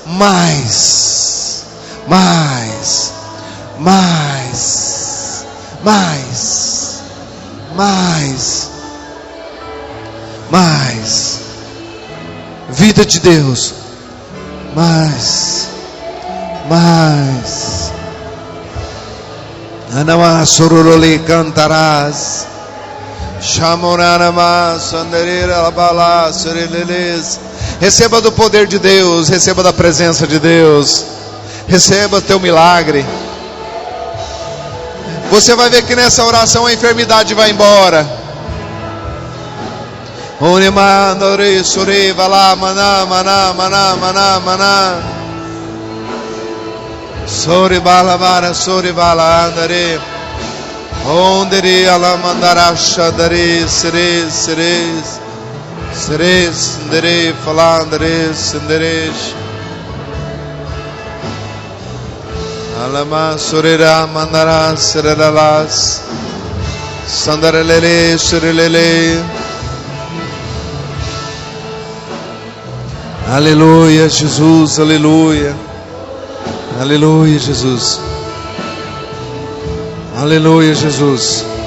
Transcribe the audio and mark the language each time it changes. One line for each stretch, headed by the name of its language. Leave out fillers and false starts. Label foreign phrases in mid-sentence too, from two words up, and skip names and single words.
Portuguese: vida de Deus, mais, Anama sororole cantarás, Chamorarama sandereira bala sereleles. Receba do poder de Deus, receba da presença de Deus, receba teu milagre. Você vai ver que nessa oração a enfermidade vai embora. Sori bala bara, sori bala andare. Ondere ala mandarasha dare, seres, seres, seres, dere, falandere, senderesh. Alama sorira mandara, serelalas. Sandarelele, serelele. Aleluia, Jesus, aleluia. Aleluia, Jesus. Aleluia, Jesus.